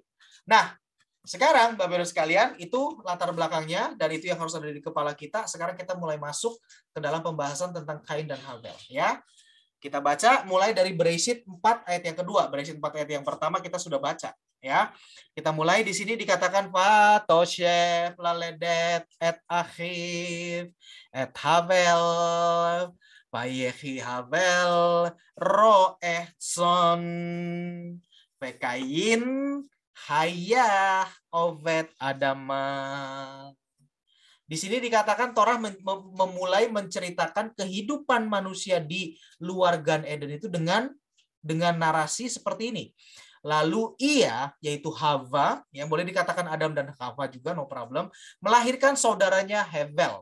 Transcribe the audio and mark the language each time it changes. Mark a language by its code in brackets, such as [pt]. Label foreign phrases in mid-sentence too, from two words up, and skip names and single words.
[id] Nah, sekarang Bapak-Ibu sekalian, itu latar belakangnya dan itu yang harus ada di kepala kita. Sekarang kita mulai masuk ke dalam pembahasan tentang Kain dan Habel, ya. Kita baca mulai dari Bereshit 4 ayat yang kedua. Bereshit 4 ayat yang pertama kita sudah baca, ya. Kita mulai di sini dikatakan [he] ותסף ללדת את אחיו את הבל ויהי הבל רעה צאן וקין היה עבד אדמה. [id] Di sini dikatakan Torah memulai menceritakan kehidupan manusia di luar Gan Eden itu dengan dengan narasi seperti ini. Lalu ia, yaitu Hava, yang boleh dikatakan Adam dan Hava juga, [en] no problem, [id] melahirkan saudaranya Hevel.